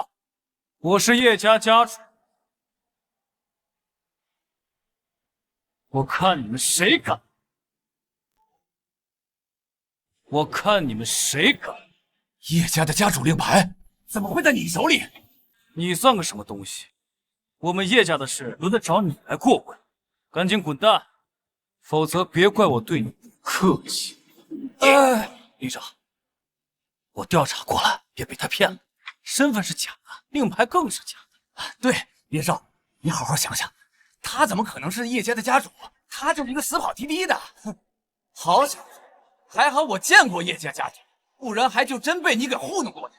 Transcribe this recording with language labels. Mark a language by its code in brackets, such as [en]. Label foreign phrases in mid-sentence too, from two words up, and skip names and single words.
[zh] 我是葉家家主，我看你們誰敢！我看你们誰敢！叶家的家主令牌怎么会在你手里？你算個什麼東西？我們葉家的事輪得着你來過問？趕緊滾蛋，否則別怪我對你不客氣。林少，我調查過了，別被他騙了，身份是假的，令牌更是假的。對，林少，你好好想想，他怎麼可能是葉家的家主？他就是一個死跑滴滴的。哼，好家伙，還好我見過葉家家主，不然還就真被你給糊弄過去。